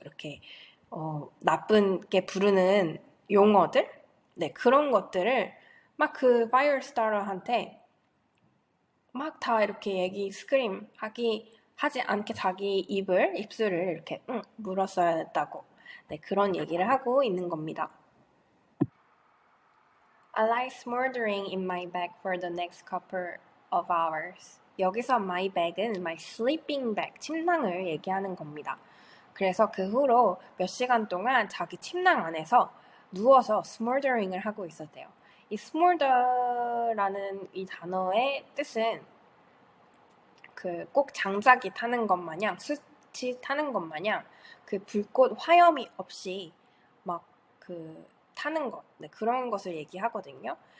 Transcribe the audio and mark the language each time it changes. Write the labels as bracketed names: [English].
[Korean] 이렇게 나쁘게 부르는 용어들, 네, 그런 것들을 막 파이어 스타러한테 막 다 이렇게 스크림 하지 않게 자기 입술을 이렇게 물었어야 했다고. 네, 그런 얘기를 하고 있는 겁니다. [English] I lie smoldering in my bag for the next couple of hours. [Korean] 여기서 my bag은 my sleeping bag, 침낭을 얘기하는 겁니다. 그래서 그 후로 몇 시간 동안 자기 침낭 안에서 누워서 smoldering을 하고 있었대요. 이 smolder라는 이 단어의 뜻은 꼭 장작이 타는 것 마냥, 숯이 타는 것 마냥 불꽃 화염이 없이 막 타는 것, 네, 그런 것을 얘기하거든요.